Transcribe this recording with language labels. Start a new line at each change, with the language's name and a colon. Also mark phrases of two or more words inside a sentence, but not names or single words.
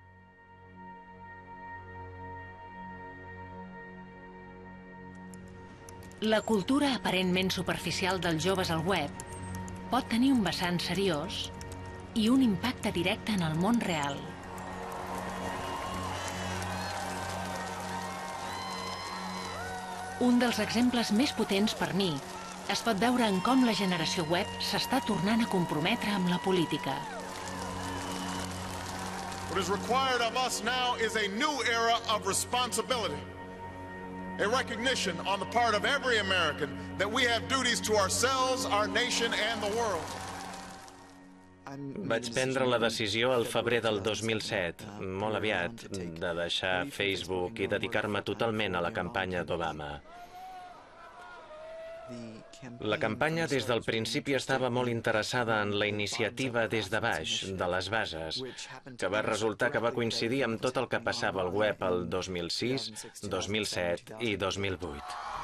Catalan: La cultura aparentment superficial dels joves al web pot tenir un vessant seriós i un impacte directe en el món real. Un dels exemples més potents per mi es pot veure en com la generació web s'està tornant a comprometre amb la política.
English: What is required of us now is a new era of responsibility. A recognition on the part of every American that we have duties to ourselves, our nation, and the world.
Catalan: Vaig prendre la decisió al febrer del 2007, molt aviat, de deixar Facebook i dedicar-me totalment a la campanya d'Obama. La campanya des del principi estava molt interessada en la iniciativa des de baix, de les bases, que va resultar que va coincidir amb tot el que passava al web el 2006, 2007 i 2008.